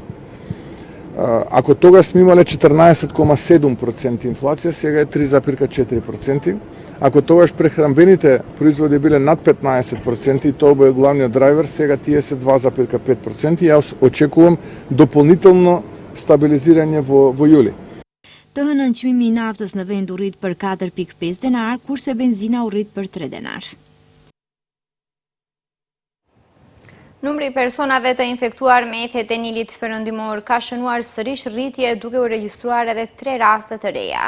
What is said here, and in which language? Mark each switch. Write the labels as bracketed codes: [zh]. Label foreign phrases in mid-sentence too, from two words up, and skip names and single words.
[mk] Ако тогаш сме имале 14,7% инфлација, сега е 3,4%. Ако тогаш прехранбените производи биле над 15% и тоа бе главниот драйвер, сега тие се 2,5%. Јас очекувам дополнително стабилизирање во јули. [sq] Të hënën çmimi i naftës në vend u rrit për 4,5 denar, kurse benzina u rrit për 3 denar. Numri i personave të infektuar me ethetilit perëndimor ka shënuar sërish rritje, duke u regjistruar edhe 3 raste të reja.